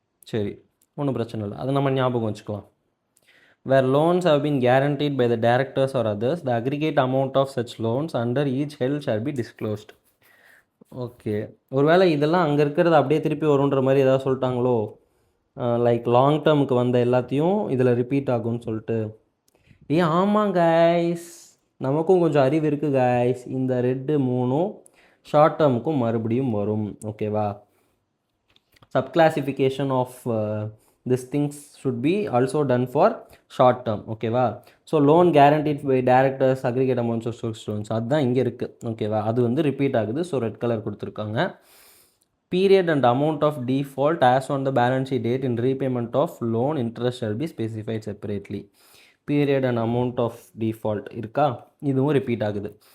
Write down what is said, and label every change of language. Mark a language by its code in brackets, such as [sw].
[ta] சரி, ஒன்றும் பிரச்சனை இல்லை, அதை நம்ம ஞாபகம் வச்சுக்கலாம். [en] where loans have been guaranteed by the directors or others, the aggregate amount of such loans under each held shall be disclosed. [ta] Okay, ஒருவேளை இதெல்லாம் அங்கே இருக்கிறது அப்படியே திருப்பி வருன்ற மாதிரி ஏதாவது சொல்லிட்டாங்களோ, லைக் லாங் டேர்முக்கு வந்த எல்லாத்தையும் இதில் ரிப்பீட் ஆகும்னு சொல்லிட்டு. ஆமாம் கைஸ், நமக்கும் கொஞ்சம் அறிவு இருக்குது கைஸ். இந்த ரெட்டு 3 ஷார்ட் டேர்முக்கும் மறுபடியும் வரும். [en] ஓகேவா, subclassification of this things should be also done for short term. ஓகேவா, so loan guaranteed by directors aggregate amounts of source loans, [ta] அதுதான் இங்கே இருக்குது. ஓகேவா, அது வந்து ரிப்பீட் ஆகுது. ஸோ ரெட் கலர் கொடுத்துருக்காங்க. [en] Period and amount of default as on the balance sheet date in repayment of loan interest shall be specified separately. Period and amount of default [ta] இருக்கா, இதுவும் ரிப்பீட் ஆகுது.